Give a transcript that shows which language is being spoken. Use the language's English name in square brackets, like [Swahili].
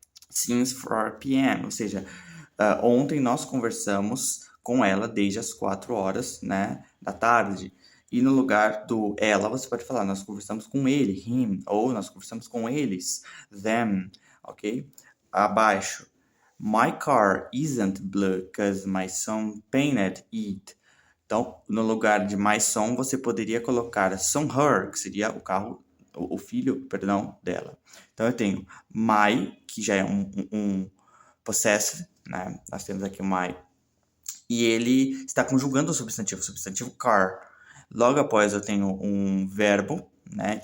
[English] Since 4 p.m. [Portuguese] Ou seja, ontem nós conversamos com ela desde as 4 horas, né, da tarde. E no lugar do ela, você pode falar, nós conversamos com ele, him, ou nós conversamos com eles, them, ok? [English] Abaixo, my car isn't blue because my son painted it. [Portuguese] Então, no lugar de my son, você poderia colocar son her, que seria o carro, o filho, perdão, dela. Então, eu tenho my, que já é um possessive, né? Nós temos aqui o my. E ele está conjugando o substantivo car. Logo após eu tenho um verbo, né?